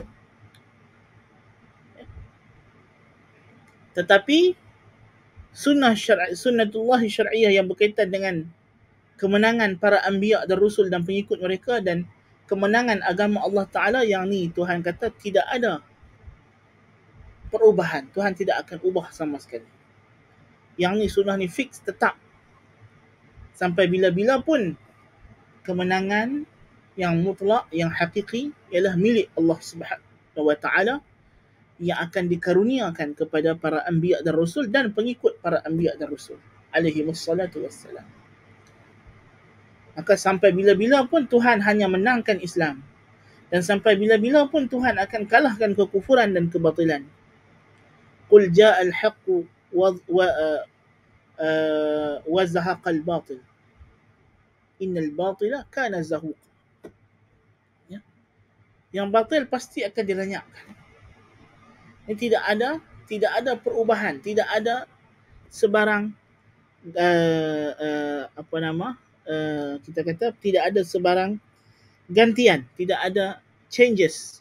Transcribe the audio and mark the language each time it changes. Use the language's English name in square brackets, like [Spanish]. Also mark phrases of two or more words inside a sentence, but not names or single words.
[Malay] Tetapi sunnatullah syar'iyah yang berkaitan dengan kemenangan para anbiya dan rusul dan pengikut mereka dan kemenangan agama Allah Ta'ala, yang ni Tuhan kata tidak ada perubahan. Tuhan tidak akan ubah sama sekali. Yang ni sunnah ni fix, tetap. Sampai bila-bila pun kemenangan yang mutlak, yang hakiki ialah milik Allah [Arabic] سبحانه وتعالى [Malay] yang akan dikaruniakan kepada para anbiya dan rasul dan pengikut para anbiya dan rasul [Arabic] عليه الصلاة والسلام. [Malay] Maka sampai bila-bila pun Tuhan hanya menangkan Islam, dan sampai bila-bila pun Tuhan akan kalahkan kekufuran dan kebatilan. [Arabic] قل جاء الحق وزهق الباطل إن الباطل كان زهوقا. [Malay] Ya. Yang batil pasti akan dilenyapkan. Ini tidak ada perubahan, tidak ada sebarang kita kata tidak ada sebarang gantian, tidak ada changes.